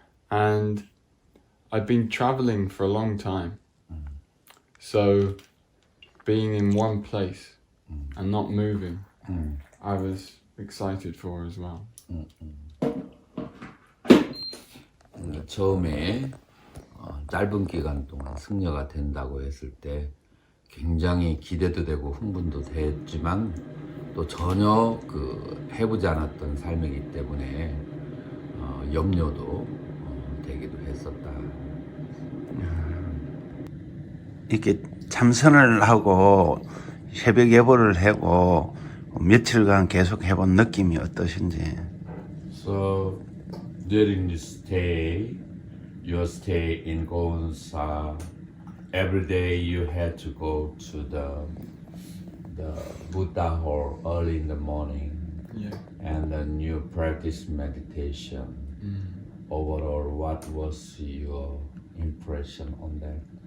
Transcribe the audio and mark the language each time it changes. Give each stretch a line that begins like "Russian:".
English: And I'd been traveling for a long time. So being in one place and not moving, I was excited for as well.
Korean: 처음에 짧은 기간 동안 승려가 된다고 했을 때 굉장히 기대도 되고 흥분도 됐지만, 또 전혀 해보지 않았던 삶이기 때문에 염려도 되기도 했었다. 이렇게 참선을 하고 새벽 예보를 하고 며칠간 계속 해본 느낌이 어떠신지.
English: So during this stay, your stay in 고운사, every day you had to go to the the Buddha hall early in the morning, Yeah. and then you practice meditation. Overall, what was your impression on that?